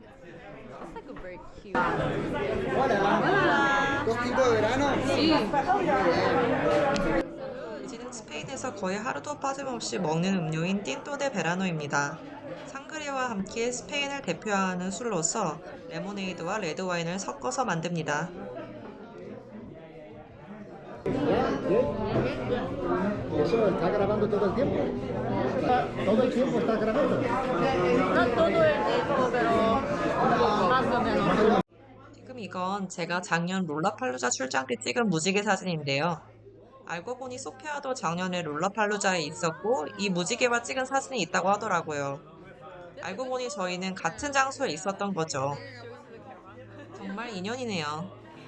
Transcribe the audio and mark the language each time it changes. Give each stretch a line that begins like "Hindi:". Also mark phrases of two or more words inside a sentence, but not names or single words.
Korean: 이지는 스페인에서 거의 하루도 빠짐없이 먹는 음료인 틴토 데 베라노입니다. 상그레와 함께 스페인을 대표하는 술로서 레모네이드와 레드와인을 섞어서 만듭니다.
Spanish: ¿Eso está grabando todo el tiempo? ¿Todo el tiempo está grabando? No todo el tiempo, pero más o menos.
Korean: 지금 이건 제가 작년 롤라팔루자 출장 때 찍은 무지개 사진인데요. 알고 보니 소피아도 작년에 롤라팔루자에 있었고 이 무지개와 찍은 사진이 있다고 하더라고요. 알고 보니 저희는 같은 장소에 있었던 거죠. 정말 인연이네요.